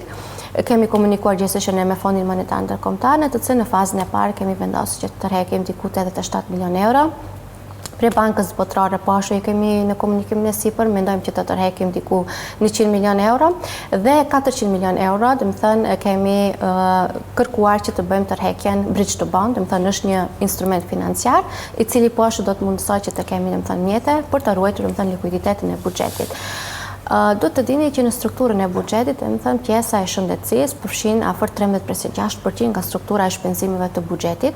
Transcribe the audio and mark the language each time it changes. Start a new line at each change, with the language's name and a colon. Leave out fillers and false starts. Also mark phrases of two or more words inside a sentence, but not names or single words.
Albanian: Kemi komunikuar gjithsesi me Fondin Monetar Ndërkombëtar, në të cilën në fazën e parë kemi vendosur që të tërheqim diku 87 milion euro. Pre bankës botërore po ashtu i kemi në komunikimin e sipër, mendojmë që të tërheqim diku 100 milion euro dhe 400 milion euro, kemi kërkuar që të bëjmë tërheqjen
English: bridge to bond,
Albanian: është një instrument financiar i cili po ashtu do të mundësoj që të kemi mjete për të ruajtur likuiditetin e buxhetit. Do të dini që në strukturën e buxhetit, pjesa e shëndetësisë përfshin afër 13.6% nga struktura e shpenzimeve të buxhetit.